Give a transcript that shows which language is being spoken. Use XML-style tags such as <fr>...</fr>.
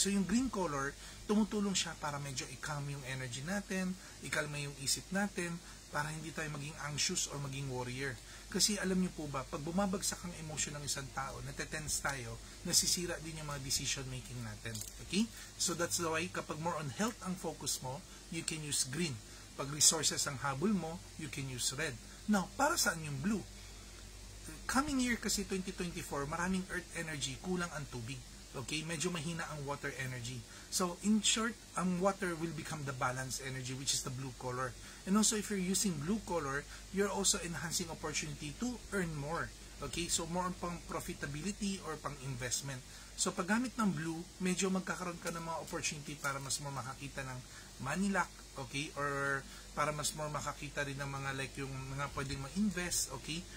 <tl>So yung green color, tumutulong siya para medyo i-calm yung energy natin, i-calm yung isip natin, para hindi tayo maging anxious or maging warrior. Kasi alam niyo po ba, pag bumabagsak ang emotion ng isang tao, natetense tayo, nasisira din yung mga decision making natin.</tl> <en>Okay? So that's the why,</en> <tl>kapag more on health ang focus mo,</tl> <en>you can use green.</en> <tl>Pag resources ang habol mo,</tl> <en>you can use red.</en> <tl>Now, para saan yung blue? Coming year kasi 2024, maraming earth energy, kulang ang tubig. Okay? Medyo mahina ang water energy.</tl> <en>So, in short, ang water will become the balanced energy, which is the blue color. And also, if you're using blue color, you're also enhancing opportunity to earn more. Okay?</en> <tl>So, more on pang profitability or pang investment. So, paggamit ng blue, medyo magkakaroon ka ng mga opportunity para mas more makakita ng money luck, okay? Or para mas more makakita rin ng mga like yung mga pwedeng ma-invest, okay?</tl>